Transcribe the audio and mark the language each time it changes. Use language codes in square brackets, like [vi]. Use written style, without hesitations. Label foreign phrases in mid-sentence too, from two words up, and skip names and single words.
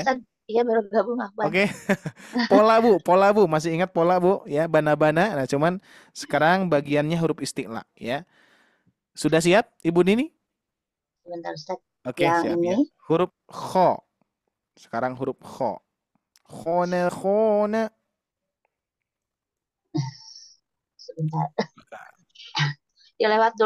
[id] Ustaz? Iya, baru gabung Akbar. Oke. Pola Bu, masih ingat pola Bu ya, bana-bana. Nah, cuman sekarang bagiannya huruf istilah ya. Sudah siap Ibu Dini? Sebentar Ustaz. Oke, Yang siap ya. ini? Huruf kho. Sekarang huruf kho. Khona. Sebentar. Ya lewat dulu deh Ustaz.